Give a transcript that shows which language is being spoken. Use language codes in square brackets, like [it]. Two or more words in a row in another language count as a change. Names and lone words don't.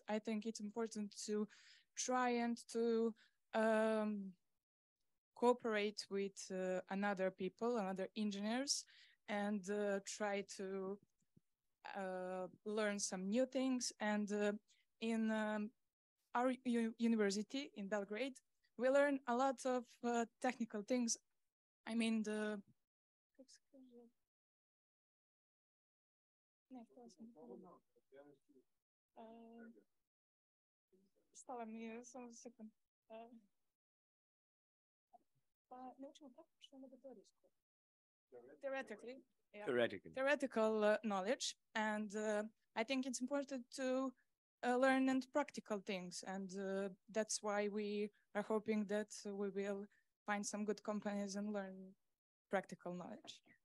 [en] I think it's important to try and to cooperate with another people, another engineers, and try to learn some new things. And in our university in Belgrade, we learn a lot of technical things. I mean, [sr] stala mi je samo sekund. Pa ne učimo praktično, nego teorijsko. [en] Theoretical knowledge, and I think it's important to learn and practical things, and that's why we are hoping that we will find some good companies and learn practical knowledge.